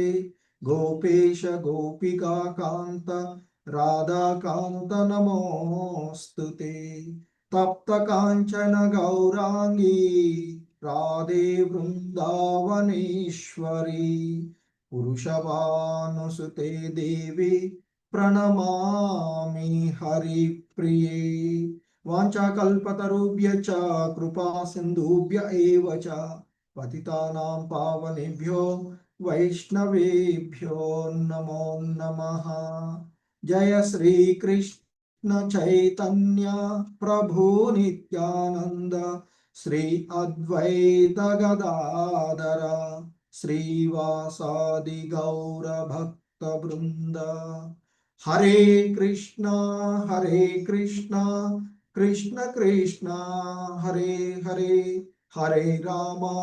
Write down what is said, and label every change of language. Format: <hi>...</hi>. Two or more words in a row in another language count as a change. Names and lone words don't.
<sa>గోపేశ గోపికా కాంత రాధాకాంత నమోస్తుతే తప్త కాంచన గౌరాంగీ రాధే వృందావనేశ్వరి పురుషవానుసుతే దేవి ప్రణమామి హరిప్రియే వాంఛాకల్పతరుభ్య చ కృపా సింధుభ్య ఏవ చ పతితానాం పావనేభ్యో వైష్ణవేభ్యో నమో నమః జయ శ్రీ కృష్ణ చైతన్య ప్రభు నిత్యానంద శ్రీ అద్వైత గదాధర శ్రీవాసాది గౌర భక్త బృంద హరే కృష్ణ కృష్ణ కృష్ణ హరే హరే హరే రామ</sa>